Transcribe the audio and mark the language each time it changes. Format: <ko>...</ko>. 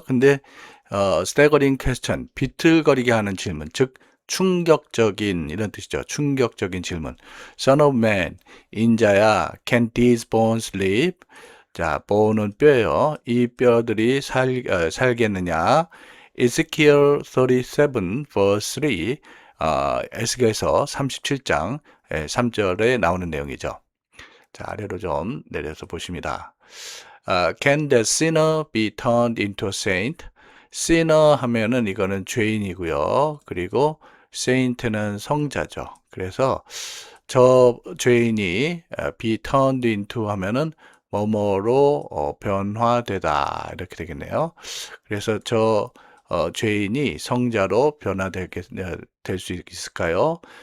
<ko>근데 staggering question, 비틀거리게 하는 질문, 즉 충격적인 이런 뜻이죠. 충격적인 질문.</ko> <en>Son of man, 인자야, can these bones live?</en> <ko>자, bone은 뼈예요. 이 뼈들이 살겠느냐? Ezekiel 37 verse 3, 에스겔서 37장 3절에 나오는 내용이죠. 자, 아래로 좀 내려서 보십니다.</ko> <en>Can the sinner be turned into a saint?</en> <ko>sinner 하면은 이거는 죄인이고요. 그리고 saint는 성자죠. 그래서 저 죄인이 be turned into 하면은 뭐뭐로 변화되다 이렇게 되겠네요. 그래서 저 죄인이 성자로 변화될 수 있을까요?</ko>